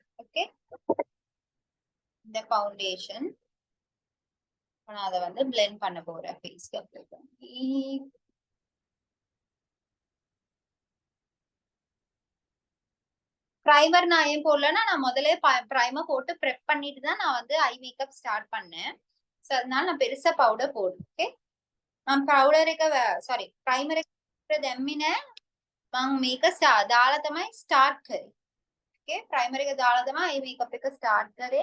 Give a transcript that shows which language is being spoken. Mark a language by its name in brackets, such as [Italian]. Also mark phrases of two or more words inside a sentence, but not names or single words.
[Tamil] ஓகே இந்த ஃபவுண்டேஷன் நான் அதை வந்து பிளெண்ட் பண்ண போறேன் ஃபேஸ்க்கு அப்ளை பண்ணி. பிரைமர் நான் ஏன் போடலன்னா நான் முதல்ல பிரைமர் போட்டு ப்ரெப் பண்ணிட்டு தான் நான் வந்து [English] eye makeup [Tamil] ஸ்டார்ட் பண்ணேன். சோ அதனால நான் பெருசா பவுடர் போடுறேன். ஓகே நான் [Sinhala] පවුඩර් එක සෝරි ප්‍රයිමර් එක දැම්මේ නෑ. මම මේක දාලා තමයි ස්ටාර්ට් කරේ. ඕකේ ප්‍රයිමර් එක දාලා තමයි මේ මේකප් එක ස්ටාර්ට් කරේ.